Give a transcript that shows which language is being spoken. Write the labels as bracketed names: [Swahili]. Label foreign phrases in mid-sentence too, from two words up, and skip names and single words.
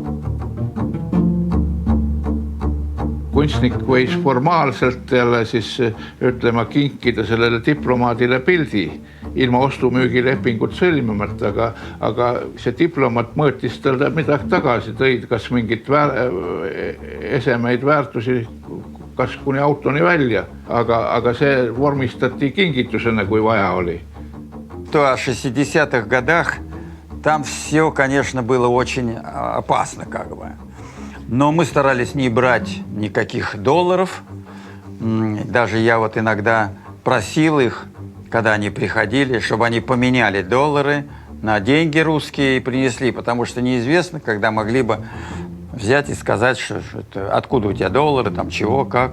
[Estonian] Kunstnik võis formaalselt jälle siis ütlema kinkida sellele diplomaadile pildi ilma ostumüügilepingut sõlmimata, aga see diplomaat mõõtis talle midagi tagasi, tõid kas mingit esemeid väärtusi, kas kuni autoni välja, aga see vormistati kingitusena, kui vaja oli. [Russian] В 60-х годах там все, конечно, было очень опасно, как бы. Но мы старались не брать никаких долларов. Даже я вот иногда просил их, когда они приходили, чтобы они поменяли доллары на деньги русские и принесли, потому что неизвестно, когда могли бы взять и сказать, что откуда у тебя доллары, там чего, как.